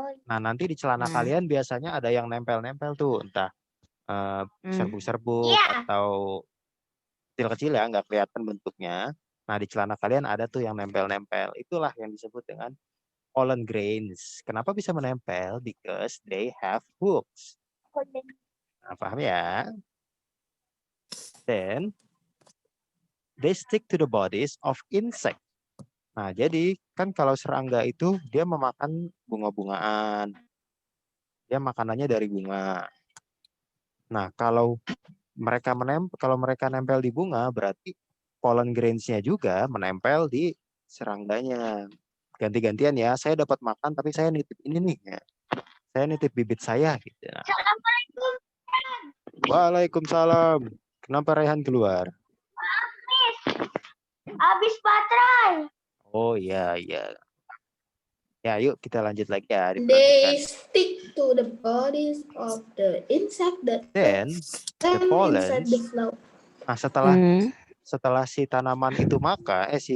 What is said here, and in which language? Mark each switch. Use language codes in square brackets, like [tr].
[id] Nah, nanti di celana kalian biasanya ada yang nempel-nempel tuh. Entah serbuk-serbuk atau kecil-kecil ya, nggak kelihatan bentuknya. Nah, di celana kalian ada tuh yang nempel-nempel. Itulah yang disebut dengan pollen grains. Kenapa bisa menempel? [en] Because they have hooks. [id] Nah, paham ya? [en] Then, they stick to the bodies of insect. [id] Nah, jadi kan kalau serangga itu dia memakan bunga-bungaan. Dia makanannya dari bunga. Nah, kalau mereka nempel di bunga, berarti pollen grains-nya juga menempel di serangganya. Ganti-gantian ya, saya dapat makan tapi saya nitip ini nih ya. Saya nitip bibit saya gitu. Nah. Assalamualaikum. Waalaikumsalam. Kenapa Rehan keluar? Habis baterai. Oh iya. Ya, yuk kita lanjut lagi ya. [en] They stick to the bodies of the insect that then the pollen inside the flower. [id] Nah, setelah si tanaman itu makan,